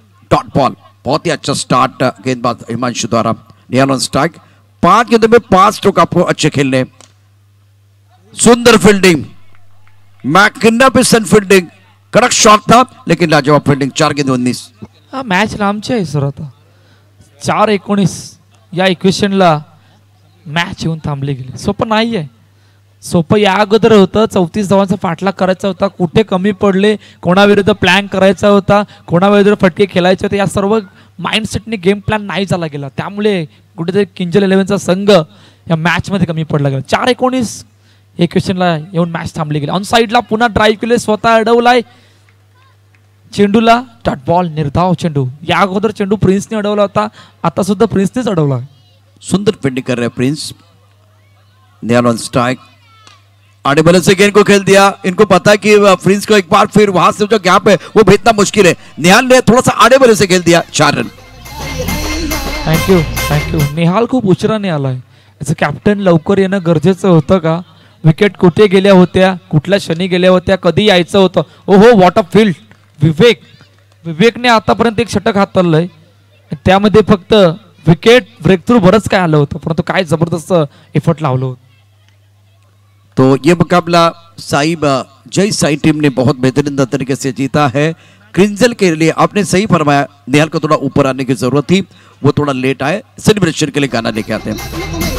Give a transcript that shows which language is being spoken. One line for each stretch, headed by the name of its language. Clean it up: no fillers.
Hindi: Dot ball, बहुत ही अच्छा start गेंदबाज हिमांशु द्वारा। निहाल ऑन स्ट्राइक। 5 गेंदों में 5 स्ट्रोक आपको अच्छे खेलने। सुंदर फील्डिंग, मैकिन्ना पे सन फील्डिंग, कड़क शॉट था लेकिन लाजवाब फील्डिंग। 4 गेंदे 19।
Marathi: हा मॅच लांबची आहे सर। आता 4-19 या इक्वेशनला मॅच येऊन थांबली गेली। सोपं नाही आहे, सोपं या अगोदर होतं। 34 धावांचा पाठलाग करायचा होता, कुठे कमी पडले, कोणाविरुद्ध प्लॅन करायचा होता, कोणाविरुद्ध फटके खेळायचे होते, या सर्व माइंडसेटने गेम प्लॅन नाही झाला गेला। त्यामुळे कुठेतरी किंजल 11चा संघ या मॅचमध्ये कमी पडला गेला। 4-19 इक्वेशनला येऊन मॅच थांबली गेली। ऑन साइडला पुन्हा ड्राईव्ह केले, स्वतः अडवलाय चेंडूला। डॉट बॉल, निर्धाव चेंडू। या अगोदर चेंडू प्रिन्सने अडवला होता, आता सुद्धा प्रिन्सनेच अडवला।
Hindi: सुंदर फील्डिंग कर रहे हैं प्रिंस। निहाल ऑन स्ट्राइक, आड़े बल्ले से गेंद को खेल दिया। इनको पता है कि प्रिंस को एक बार फिर वहां से जो गैप है वो भेजना मुश्किल है। निहाल ने थोड़ा सा आड़े बल्ले से खेल दिया। 4 रन।
Marathi: थँक्यू। निहाल खूप उशिराने आलाय। याचं कॅप्टन लवकर येणं गरजेचं होतं का? विकेट कुठे गेल्या होत्या, कुठल्या क्षणी गेल्या होत्या, कधी यायचं होतं? ओहो,
English: What a field.
Marathi: विवेकने आतापर्यंत एक षटक हाताळलंय, त्यामध्ये फक्त विकेट ब्रेक थ्रू बरंच काय आलं होतं, परंतु काय जबरदस्त एफर्ट लावलं होतं।
Hindi: तो ये मुकाबला जय साई टीम ने बहुत बेहतरीन तरीके से जीता है। क्रिंजल के लिए आपने सही फरमाया, निहाल को थोड़ा ऊपर आने की जरूरत थी, वो थोड़ा लेट आए। सेलिब्रेशन के लिए गाना लेके आते हैं।